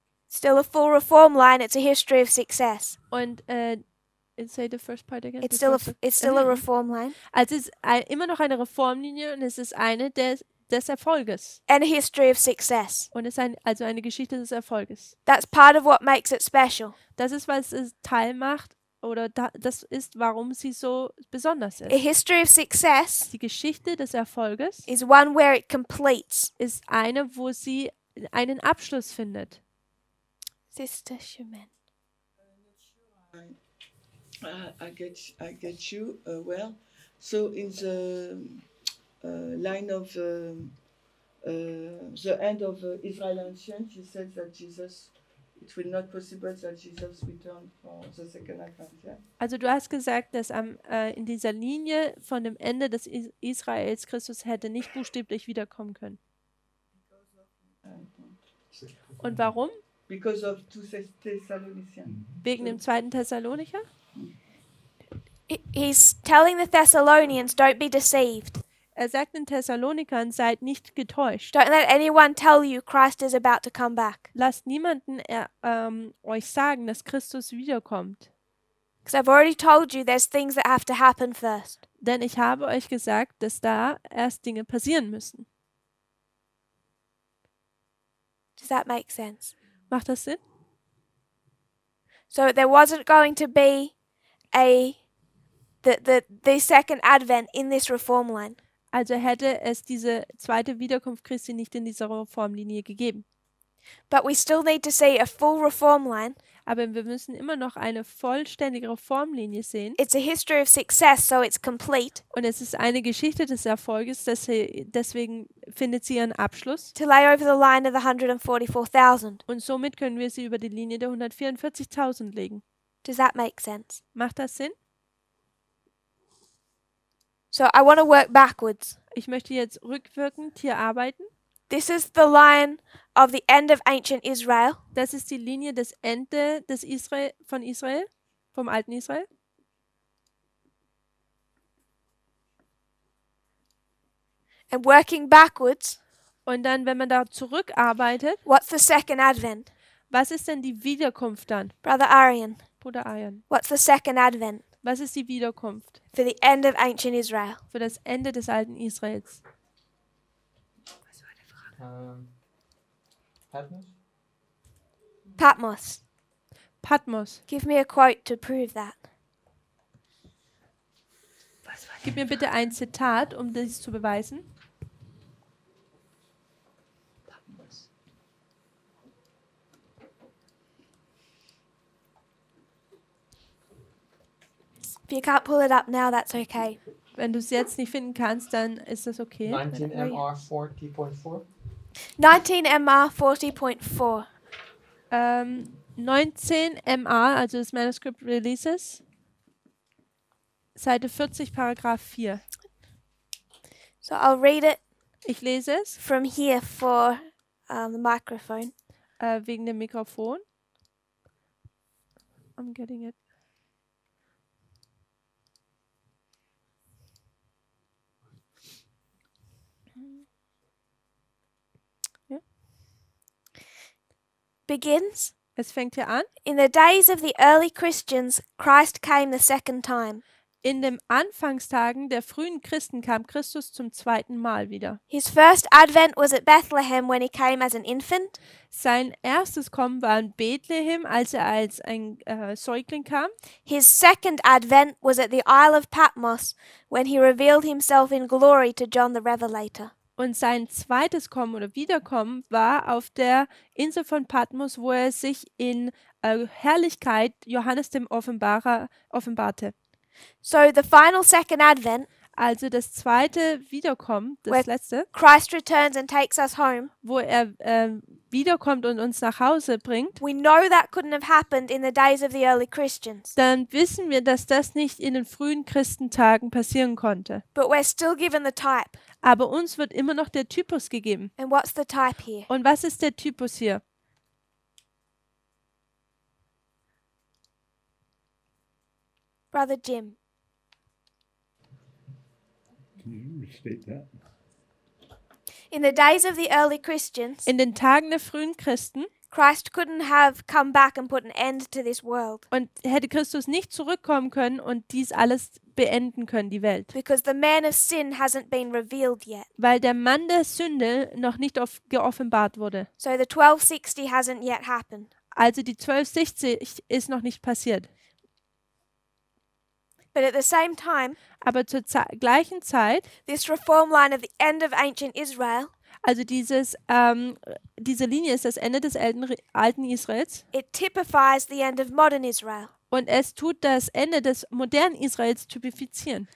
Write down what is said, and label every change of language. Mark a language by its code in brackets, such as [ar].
[en] Still a full reform line. It's a history of success. Und say the first part again. It's still a reform line [de] Also es ist immer noch eine Reformlinie und es ist eine des Erfolges. [en] and a history of success. [de] Und es ist also eine Geschichte des Erfolges. [en] That's part of what makes it special. [de] Das ist, was es Teil macht oder das ist, warum sie so besonders [en] A [de] ist. [en] history of success [de] Die Geschichte des Erfolges [en] is one where it completes. [de] ist eine, wo sie einen Abschluss findet. [en] Sister Shumen. I get you well. So in the line of the end of Israel Ancient, he says that it will not possible that Jesus returned for the second advent. Yeah? [de] Also du hast gesagt, dass in dieser Linie von dem Ende des Israels Christus hätte nicht buchstäblich wiederkommen können. Und warum? [en] Because of 2 Thessalonians. [de] Wegen dem 2. Thessalonicher? [en] He's telling the Thessalonians, don't be deceived. [de] Er sagt den Thessalonikern, seid nicht getäuscht. [en] Don't let anyone tell you Christ is about to come back. [de] Lasst niemanden euch sagen, dass Christus wiederkommt. [en] Because I've already told you there's things that have to happen first. [de] Denn ich habe euch gesagt, dass da erst Dinge passieren müssen. [en] Does that make sense? [de] Macht das Sinn? [en] So there wasn't going to be the second advent in this reform line. [de] Also hätte es diese zweite Wiederkunft Christi nicht in dieser Reformlinie gegeben. [en] But we still need to see a full reform line. [de] Aber wir müssen immer noch eine vollständige Reformlinie sehen. [en] It's a history of success, so it's complete. [de] Und es ist eine Geschichte des Erfolges, deswegen findet sie ihren Abschluss. [en] To lay over the line of the 144,000. [de] Und somit können wir sie über die Linie der 144.000 legen. [en] Does that make sense? [de] Macht das Sinn? [en] So I want to work backwards. [de] Ich möchte jetzt rückwirkend hier arbeiten. [en] This is the line of the end of ancient Israel. [de] Das ist die Linie des Ende des von Israel, vom alten Israel. [en] And working backwards, [de] Und dann, wenn man da zurückarbeitet, [en] what's the second advent? [de] was ist denn die Wiederkunft dann? [en] Brother Arian, [de] Bruder Ayan, [en] what's the second advent [de] was ist die Wiederkunft [en] for the end of ancient Israel? [de] für das Ende des alten Israels? Patmos? Patmos. Patmos. [en] Give me a quote to prove that. [de] Gib mir bitte ein Zitat, um dies zu beweisen. [en] If you can't pull it up now, that's okay. [de] Wenn du es jetzt nicht finden kannst, dann ist das okay. [en] 19 MR 40.4. 19 MR 40.4. [de] 19 MA, also das Manuscript Releases, Seite 40, Paragraph 4. [en] So I'll read it [de] Ich lese es [en] from here for the microphone. [de] wegen dem Mikrofon. [en] I'm getting it. [de] Ja. [en] Begins. [de] Es fängt hier an. [en] In the days of the early Christians, Christ came the second time. [de] In den Anfangstagen der frühen Christen kam Christus zum zweiten Mal wieder. [en] His first advent was at Bethlehem when he came as an infant. [de] Sein erstes Kommen war in Bethlehem, als er als ein Säugling kam. [en] His second advent was at the Isle of Patmos when he revealed himself in glory to John the Revelator. [de] Und sein zweites Kommen oder Wiederkommen war auf der Insel von Patmos, wo er sich in Herrlichkeit Johannes dem Offenbarer offenbarte. [en] So the final second advent, [de] Also das zweite Wiederkommen, das letzte, [en] Christ returns and takes us home. [de] wo er wiederkommt und uns nach Hause bringt, [en] We know that couldn't have happened in the days of the early Christians, [de] dann wissen wir, dass das nicht in den frühen Christentagen passieren konnte. [en] but we're still given the type. [de] Aber uns wird immer noch der Typus gegeben. [en] And what's the type here? [de] Und was ist der Typus hier? [en] Brother Jim. Can you restate that? In the days of the early Christians, [de] In den Tagen der frühen Christen [en] Christ couldn't have come back and put an end to this world [de] und hätte Christus nicht zurückkommen können und dies alles beenden können, die Welt. [en] because the man of sin hasn't been revealed yet. [de] Weil der Mann der Sünde noch nicht geoffenbart wurde. [en] So the 1260 hasn't yet happened. [de] Also die 1260 ist noch nicht passiert. [en] But at the same time, [de] Aber zur gleichen Zeit, [en] this reform line of the end of ancient Israel, [de] also diese Linie ist das Ende des alten Israels [en] it typifies the end of modern Israel. [de] und es tut das Ende des modernen Israels typifizieren.